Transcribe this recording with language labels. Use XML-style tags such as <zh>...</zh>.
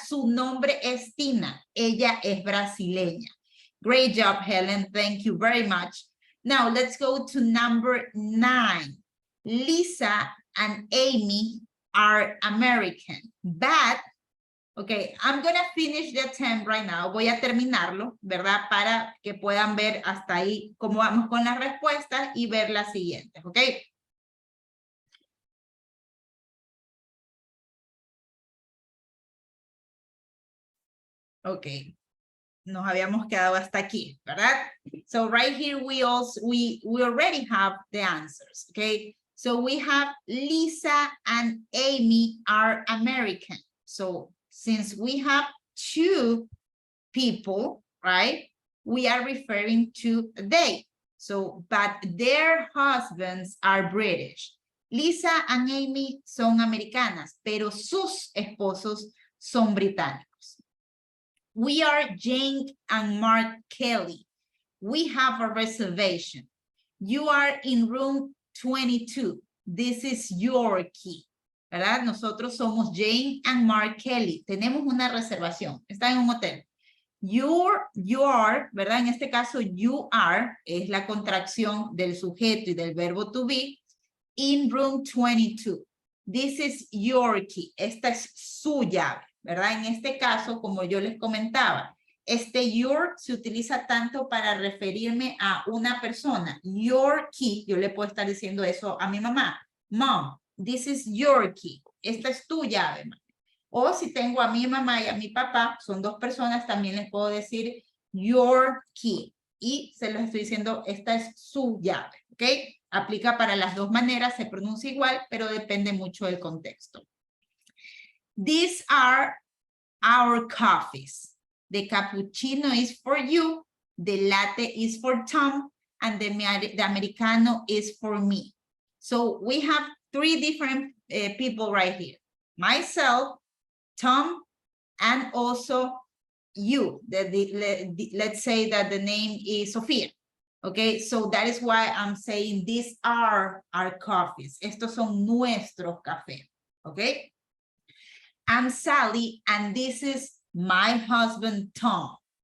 <es>Su nombre es Tina. Ella es brasileña.</es> <en>Great job, Helen. Thank you very much. Now, let's go to number 9. Lisa and Amy are American, but, okay, I'm going to finish the attempt right now.</en> <es>Voy a terminarlo, ¿verdad? Para que puedan ver hasta ahí cómo vamos con las respuestas y ver las siguientes, ¿ok? Okay, nos habíamos quedado hasta aquí, ¿verdad?</es> <en>So right here we already have the answers, okay? So we have Lisa and Amy are American. So since we have 2 people, right? We are referring to they. So, but their husbands are British.</en> <es>Lisa and Amy son americanas, pero sus esposos son británicos.</es> <en>We are Jane and Mark Kelly. We have a reservation. You are in room 22. This is your key.</en> <es>¿Verdad? Nosotros somos</es> <en>Jane and Mark Kelly.</en> <es>Tenemos una reservación. Está en un hotel.</es> <en>You are,</en> <es>¿verdad? En este caso, you are es la contracción del sujeto y del verbo to be</es> <en>in room 22. This is your key.</en> <es>Esta es su llave. ¿Verdad? En este caso, como yo les comentaba, este your se utiliza tanto para referirme a una persona. Your key, yo le puedo estar diciendo eso a mi mamá.</es> <en>Mom, this is your key.</en> <es>Esta es tu llave, mamá. O si tengo a mi mamá y a mi papá, son 2 personas, también les puedo decir your key. Y se los estoy diciendo, esta es su llave, ¿ok? Aplica para las 2 maneras, se pronuncia igual, pero depende mucho del contexto.</es> <en>These are our coffees. The cappuccino is for you, the latte is for Tom, and the Americano is for me. So we have 3 different people right here. Myself, Tom, and also you. Let's say that the name is Sofia. Okay, so that is why I'm saying these are our coffees.</en> <es>Estos son nuestros cafés.</es> <en>Okay. I'm Sally, and this is my husband, Tom.</en>